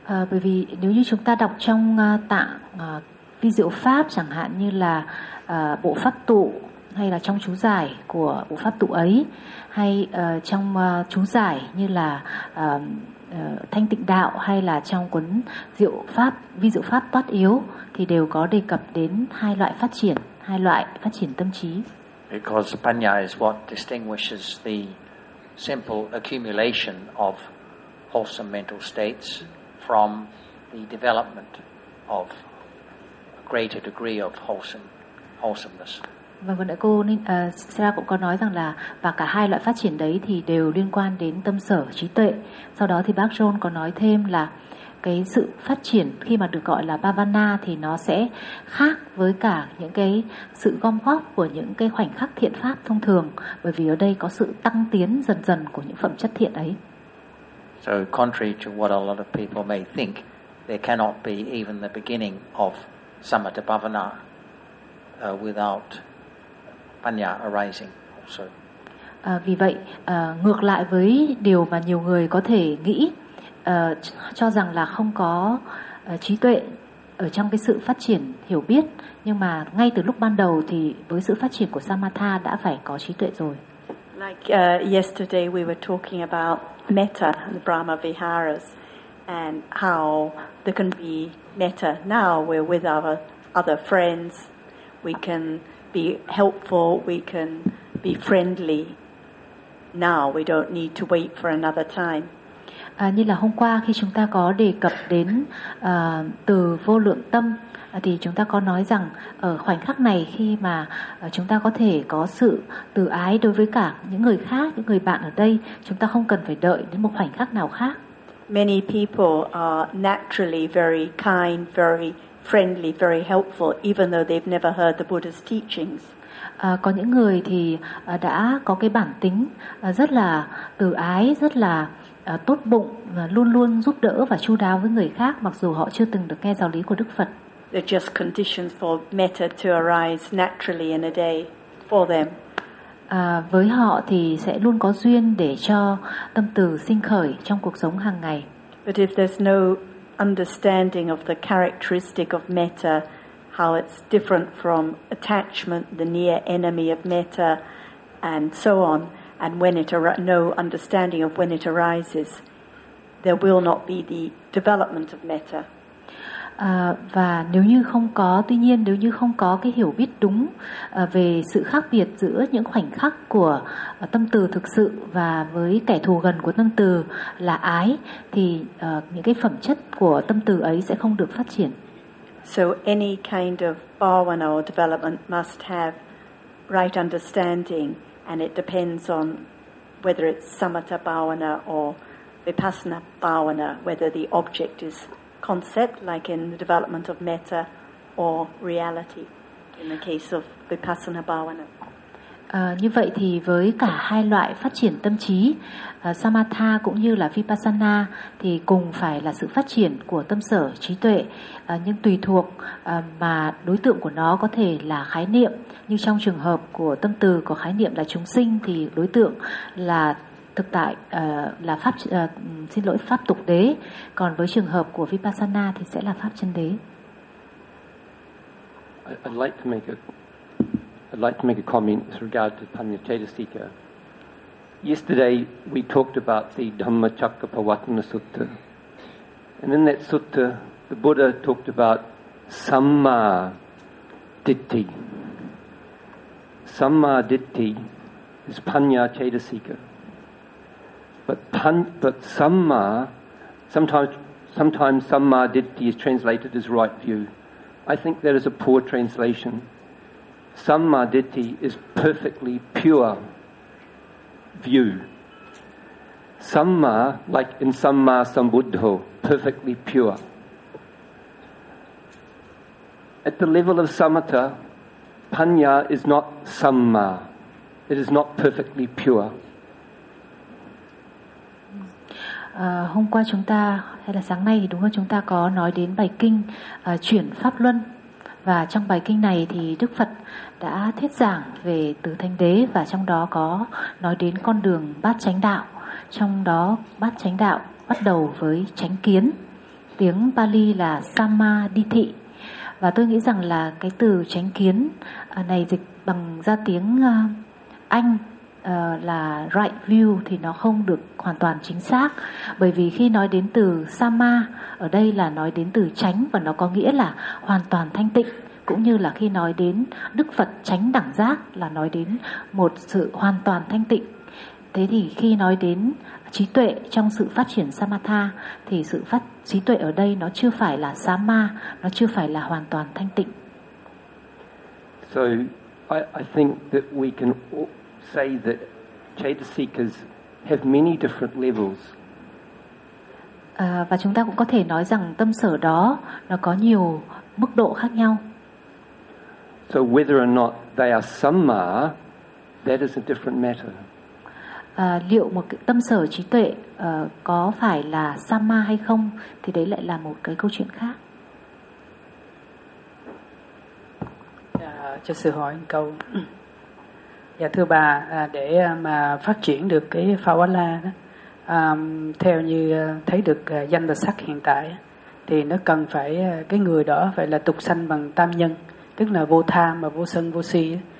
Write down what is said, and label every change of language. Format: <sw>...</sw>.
<vi>Bởi vì nếu như chúng ta đọc trong tạng vi diệu pháp chẳng hạn, như là bộ pháp tụ, hay là trong chú giải của bộ pháp tụ ấy, hay trong chú giải như là thanh tịnh đạo, hay là trong cuốn diệu pháp, vi diệu pháp toát yếu, thì đều có đề cập đến hai loại phát triển, hai loại phát triển tâm trí.</vi> <en>Because panya is what distinguishes the simple accumulation of wholesome mental states from the development of a greater degree of wholesomeness.</en> <vi>Và vừa nãy cô Sarah cũng có nói rằng là, và cả hai loại phát triển đấy thì đều liên quan đến tâm sở trí tuệ. Sau đó thì bác John có nói thêm là cái sự phát triển khi mà được gọi là bhavana thì nó sẽ khác với cả những cái sự gom góp của những cái khoảnh khắc thiện pháp thông thường, bởi vì ở đây có sự tăng tiến dần dần của những phẩm chất thiện ấy.</vi> <en>So contrary to what a lot of people may think, there cannot be even the beginning of samatha bhavana without panya arising also.</en> <vi>Vì vậy ngược lại với điều mà nhiều người có thể nghĩ, cho rằng là không có trí tuệ ở trong cái sự phát triển hiểu biết, nhưng mà ngay từ lúc ban đầu thì với sự phát triển của samatha đã phải có trí tuệ rồi.</vi> <en>Like yesterday we were talking about metta, the Brahma Viharas, and how there can be metta now. We're with our other friends, we can be helpful, we can be friendly now, we don't need to wait for another time.</en> <vi>Như là hôm qua khi chúng ta có đề cập đến từ vô lượng tâm, thì chúng ta có nói rằng ở khoảnh khắc này khi mà chúng ta có thể có sự từ ái đối với cả những người khác, những người bạn ở đây, chúng ta không cần phải đợi đến một khoảnh khắc nào khác.</vi> <en>Many people are naturally very kind, very friendly, very helpful, even though they've never heard the Buddha's teachings.</en> <vi>Có những người thì đã có cái bản tính rất là từ ái, rất là tốt bụng, luôn luôn giúp đỡ và chu đáo với người khác mặc dù họ chưa từng được nghe giáo lý của Đức Phật.</vi> <en>They're just conditions for metta to arise naturally in a day for them.</en> <vi>Với họ thì sẽ luôn có duyên để cho tâm từ sinh khởi trong cuộc sống hàng ngày.</vi> <en>But if there's no understanding of the characteristic of metta, how it's different from attachment, the near enemy of metta, and so on, and when it no understanding of when it arises, there will not be the development of metta.</en> <vi>Và nếu như không có, tuy nhiên nếu như không có cái hiểu biết đúng về sự khác biệt giữa những khoảnh khắc của tâm từ thực sự và với kẻ thù gần của tâm từ là ái, thì những cái phẩm chất của tâm từ ấy sẽ không được phát triển.</vi> <en>So any kind of bhavana or development must have right understanding, and it depends on whether it's samatha bhavana or vipassana bhavana, whether the object is concept, like in the development of metta, or reality, in the case of vipassana bhavana.</en> <vi>Như vậy thì với cả hai loại phát triển tâm trí, samatha cũng như là vipassana, thì cùng phải là sự phát triển của tâm sở trí tuệ, nhưng tùy thuộc mà đối tượng của nó có thể là khái niệm. Như trong trường hợp của tâm từ có khái niệm là chúng sinh, thì đối tượng là thực tại, là pháp, xin lỗi, pháp tục đế. Còn với trường hợp của vipassana thì sẽ là pháp chân đế.</vi> <en>I'd like to make a comment with regard to Paññacetasika. Yesterday we talked about the Dhammacakkappavattana Sutta, and in that sutta the Buddha talked about sammāditti. Sammāditti is Paññacetasika. But sammā, sometimes sammāditti is translated as right view. I think that is a poor translation. Sammāditti is perfectly pure view. Sammā, like in sammā sambuddho, perfectly pure. At the level of samatha, paññā is not sammā. It is not perfectly pure.</en> <vi>Hôm qua chúng ta, hay là sáng nay thì đúng hơn, chúng ta có nói đến bài kinh chuyển pháp luân. Và trong bài kinh này thì Đức Phật đã thuyết giảng về tứ thánh đế, và trong đó có nói đến con đường bát chánh đạo. Trong đó bát chánh đạo bắt đầu với chánh kiến, tiếng Pali là Sammāditthi. Và tôi nghĩ rằng là cái từ chánh kiến này dịch bằng ra tiếng Anh là right view thì nó không được hoàn toàn chính xác. Bởi vì khi nói đến từ Sama, ở đây là nói đến từ chánh, và nó có nghĩa là hoàn toàn thanh tịnh. Cũng như là khi nói đến Đức Phật chánh đẳng giác là nói đến một sự hoàn toàn thanh tịnh. Thế thì khi nói đến trí tuệ trong sự phát triển Samatha, thì sự phát trí tuệ ở đây nó chưa phải là Sama, nó chưa phải là hoàn toàn thanh tịnh.</vi> <en>So I think that we can say that Chetasikas have many different levels.</en> <vi>Và chúng ta cũng có thể nói rằng tâm sở đó nó có nhiều mức độ khác nhau.</vi> <en>So whether or not they are samma, that is a different matter.</en> <vi>Liệu một cái tâm sở trí tuệ có phải là samma hay không thì đấy lại là một cái câu chuyện khác. Cho sư hỏi một câu. Dạ thưa bà, để mà phát triển được cái Phawala đó, theo như thấy được danh và sắc hiện tại, thì nó cần phải cái người đó phải là tục sanh bằng tam nhân, tức là vô tham và vô sân vô si.</vi>